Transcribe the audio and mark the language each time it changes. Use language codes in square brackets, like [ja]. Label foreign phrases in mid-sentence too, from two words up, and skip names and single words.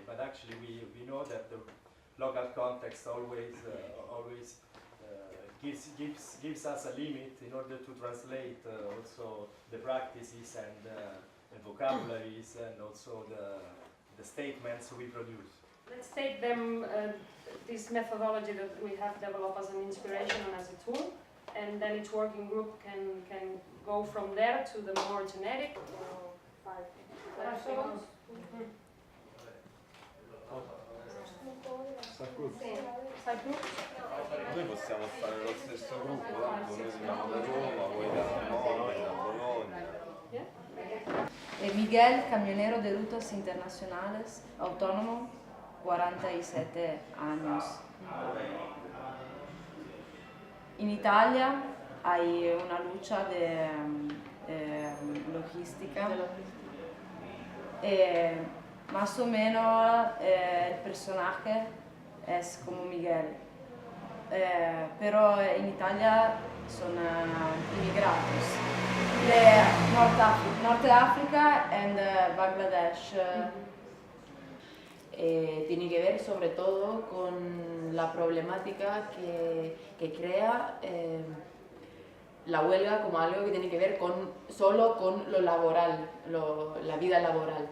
[en] But actually we know that the local context always gives us a limit in order to translate also the practices and vocabularies and also the statements we produce. Let's take them, this methodology that we have developed as an inspiration and as a tool, and then each working group can go from there to the more generic. [it] Noi possiamo fare lo stesso gruppo, tanto noi veniamo da Roma, voi da Modena, da Bologna. [es] Miguel, camionero de rutas internacionales, autónomo, 47 años. En Italia hay una lucha de logística. Más o menos el personaje es como Miguel. pero [it] in Italia sono [es] immigrados de North Africa and Bangladesh. Tiene que ver sobre todo con la problemática que crea la huelga como algo que tiene que ver solo con lo laboral, la vida laboral.